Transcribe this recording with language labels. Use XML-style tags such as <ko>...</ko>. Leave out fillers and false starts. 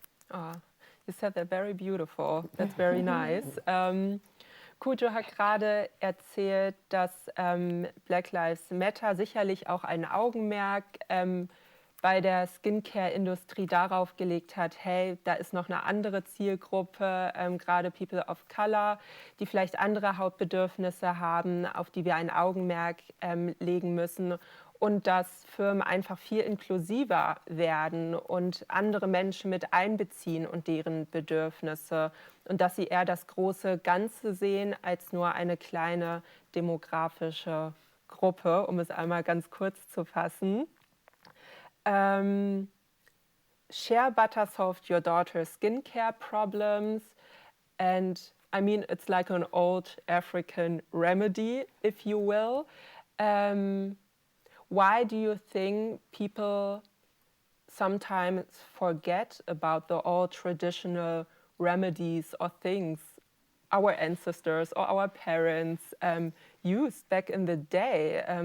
<en>Oh, you said that very beautiful. That's very nice.</en> <de>Koudzo hat gerade erzählt, dass Black Lives Matter sicherlich auch ein Augenmerk bei der Skincare-Industrie darauf gelegt hat, hey, da ist noch eine andere Zielgruppe, gerade People of Color, die vielleicht andere Hautbedürfnisse haben, auf die wir ein Augenmerk legen müssen. Und dass Firmen einfach viel inklusiver werden und andere Menschen mit einbeziehen und deren Bedürfnisse. Und dass sie eher das große Ganze sehen als nur eine kleine demografische Gruppe, um es einmal ganz kurz zu fassen.</de> <en>Shea butter solved your daughter's skincare problems, and I mean it's like an old African remedy, if you will. Why do you think people sometimes forget about the old traditional remedies or things our ancestors or our parents used back in the day?</en>